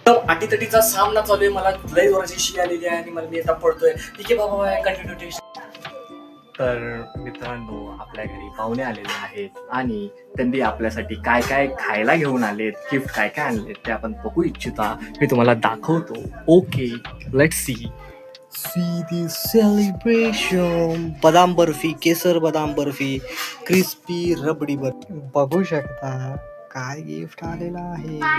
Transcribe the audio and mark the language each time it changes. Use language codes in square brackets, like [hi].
[mr] अटीतटीचा सामना चालू आहे. मला लय जोराची शी आलेली आहे आणि मला मी आता पडतोय. ठीक आहे बाबा, कंटिन्यू. तर मित्रांनो, आपल्या घरी पाहुणे आलेले आहेत आणि त्यांनी आपल्यासाठी काय काय खायला घेऊन आलेत, गिफ्ट काय काय आणलेत ते आपण बघू इच्छिता. मी तुम्हाला दाखवतो. [en] Okay, let's see the celebration. [mr] बदाम बर्फी, केसर बदाम बर्फी, क्रिस्पी रबडी बर्फी. बघू शकता काय गिफ्ट आलेलं आहे.